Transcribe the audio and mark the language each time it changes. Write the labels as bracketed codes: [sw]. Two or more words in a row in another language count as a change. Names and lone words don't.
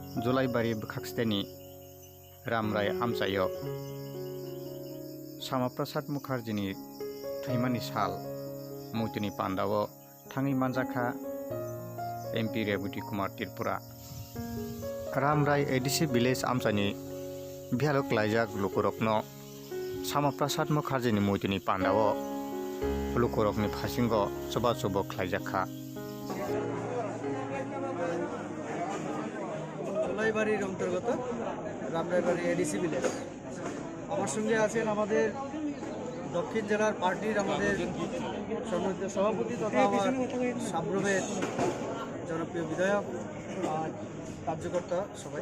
[trp] जुलाइबारि बखाक्सतेनि रामराय आमचायो श्यामाप्रसाद मुखार्जीनि थैमानि साल मुतुनि पान्डाव थाङै मानजाखा एमपि रेवती कुमार त्रिपुरा रामराय एडिसि विलेज आमचानि भियालक लाइजाक लुकुरकनो श्यामाप्रसाद मुखार्जीनि मुतुनि पान्डाव लुकुरकनि फासिंग सबा सबो ख्लाइजाखा [bn] জুলাইবাড়ির অন্তর্গত রামরাইবাড়ি এডিসি ভিলেজ। আমার সঙ্গে আছেন আমাদের দক্ষিণ জেলার পার্টির আমাদের সম্মানিত সভাপতি তথা আমার সাব্রমের জনপ্রিয় বিধায়ক আর কার্যকর্তা সবাই।